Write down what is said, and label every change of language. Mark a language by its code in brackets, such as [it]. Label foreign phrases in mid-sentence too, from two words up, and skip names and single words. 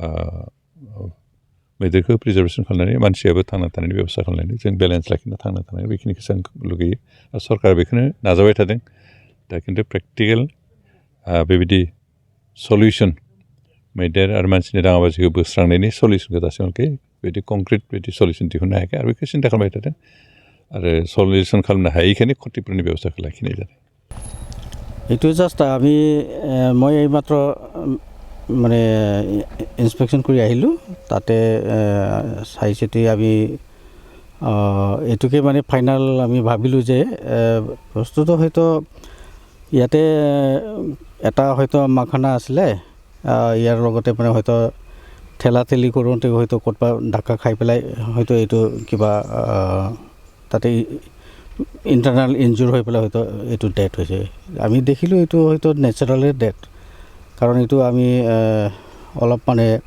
[brx] मैदेरखौ प्रिजार्भेसन खालामनानै मानसियाबो थांना थानायनि बेब'स्था खालामनानै जों बेलेन्स लाखिना थांना थानांगोन बेखिनिखौ जों लुगैयो आरो सरकारा बेखौनो नाजाबाय थादों दा खिन्थु प्रेक्टिकेल बेबायदि सलिउसन मैदेर आरो मानसिनि दाङाबाजिखौ बोस्रांनायनि सलिउसनखौ दासिमहालागै बिदि कंक्रिट बिदि सलिउसन दिहुननो हायाखै आरो बेखौ सिन्था खालामबाय थादों आरो सलिउसन खालामनो हायैखायनो क्षतिपुरननि बेब'स्थाखौ लाखिनाय जादों [as] এইটো জাষ্ট মই এইমাত্ৰ মানে ইনস্পেকশ্যন কৰি আহিলোঁ তাতে চাই চিতি আমি এইটোকে মানে ফাইনেল আমি ভাবিলোঁ যে বস্তুটো হয়তো ইয়াতে এটা হয়তো মাখানা আছিলে ইয়াৰ লগতে মানে হয়তো ঠেলাঠেলি কৰোঁতে হয়তো ক'ৰবাত ধাক্কা খাই পেলাই হয়তো এইটো কিবা তাতে [en] internal injury [as] হৈ পেলাই হয়তো এইটো ডেথ হৈছে আমি দেখিলোঁ এইটো হয়তো [en] naturally death [as] কাৰণ এইটো আমি অলপ মানে